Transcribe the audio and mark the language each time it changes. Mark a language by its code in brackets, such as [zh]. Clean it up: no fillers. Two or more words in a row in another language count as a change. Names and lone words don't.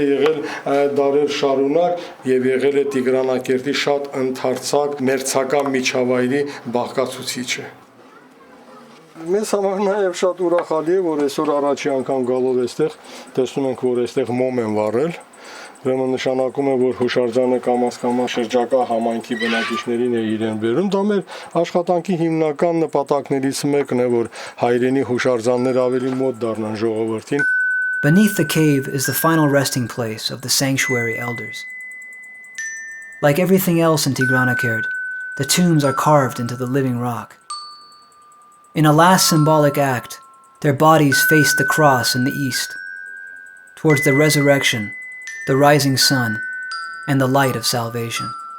[hy] եղել դարեր շարունակ եւ եղել է Տիգրանակերտի շատ ընդարձակ մերձական միջավայրի բաղկացուցիչը։ Մեզ համար նաև շատ ուրախալի է, որ այսօր առաջի անգամ գալով այստեղ տեսնում ենք, որ այստեղ մոմ են վառել։ Ուրեմն նշանակում է, որ հուշարձանը կամաց-կամաց շրջակա համայնքի բնակիչներին է իրեն բերում։ Դա մեր աշխատանքի հիմնական նպատակներից մեկն է, որ հայրենի հուշարձաններ ավելի մոտ դառնան ժողովրդին։ [en] Beneath the cave is the final resting place of the sanctuary elders. Like everything else in Tigranakert, the tombs are carved into the living rock. In a last symbolic act, their bodies face the cross in the east, towards the resurrection, the rising sun, and the light of salvation.